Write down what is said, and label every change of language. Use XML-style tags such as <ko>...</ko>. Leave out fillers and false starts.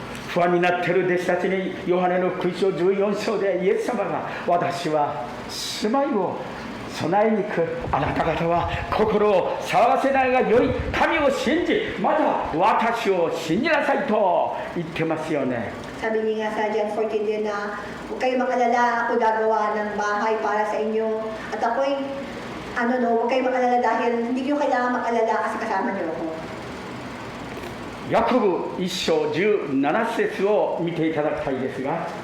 <ja>不安になっている弟子たちにヨハネの福音書14章でイエス様が私は住まいを備えに行く。あなた方は心を騒がせないがよい。神を信じ、また私を信じなさいと言ってますよね。</ja> <tl>Sabi niya nga sa John 14 din na huwag kayo mag-alala, ako gagawa ng bahay para sa inyo. At ako'y, huwag kayo mag-alala dahil hindi nyo kailangan mag-alala kasi kasama niyo ako.</tl> <ja>ヤコブ1章17節を見ていただきたいですが、</ja>